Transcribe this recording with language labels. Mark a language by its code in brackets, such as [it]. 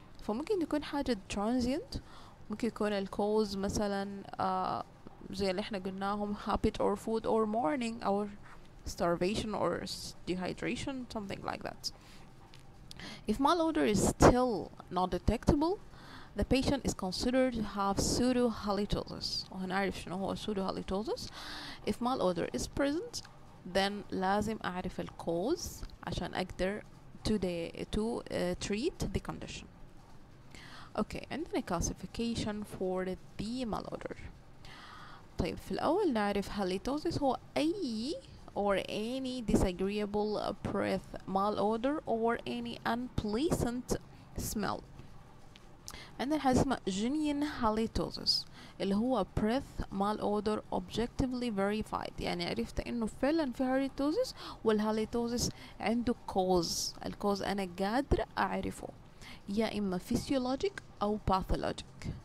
[ar] فممكن يكون حاجة [en] transient، [ar] ممكن يكون الكوز مثلا زي اللي احنا قلناهم [en] habit or food or morning or starvation or dehydration, something like that. If malodor is still not detectable, the patient is considered to have pseudo halitosis. [ar] وهنعرف شنو هو pseudo halitosis. [en] If malodor is present, then [ar] لازم أعرف الcause عشان أقدر [en] to treat the condition. Okay, عندنا classification for the malodor. [ar] طيب في الأول نعرف [en] halitosis هو أي or any disagreeable breath, malodor or any unpleasant smell. [ar] عندنا حاجة اسمها genuine halitosis اللي هو [en] breath malodor objectively verified، [ar] يعني عرفت انه فعلا في halitosis والhalitosis عنده cause، الكوز انا قادرة اعرفه يا اما physiologic او pathologic.